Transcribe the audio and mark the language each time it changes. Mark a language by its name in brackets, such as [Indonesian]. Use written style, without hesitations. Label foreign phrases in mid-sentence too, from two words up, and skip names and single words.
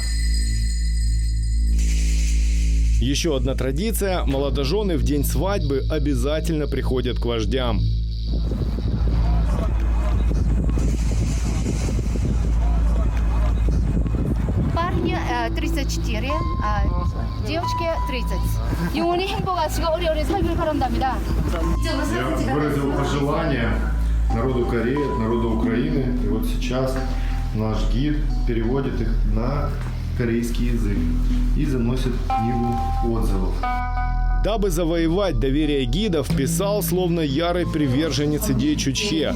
[Russian] Еще одна традиция – молодожены в день свадьбы обязательно приходят к вождям. Парни 34, а девочки 30. И у них [Korean] 행복하시고 오래오래 살길 바란답니다. [Russian] Я выразил пожелание народу Кореи, народу Украины. И вот сейчас наш гид переводит их на корейский язык и заносит книгу отзывов. Дабы завоевать доверие гидов, писал словно ярый приверженец идей Чучхе.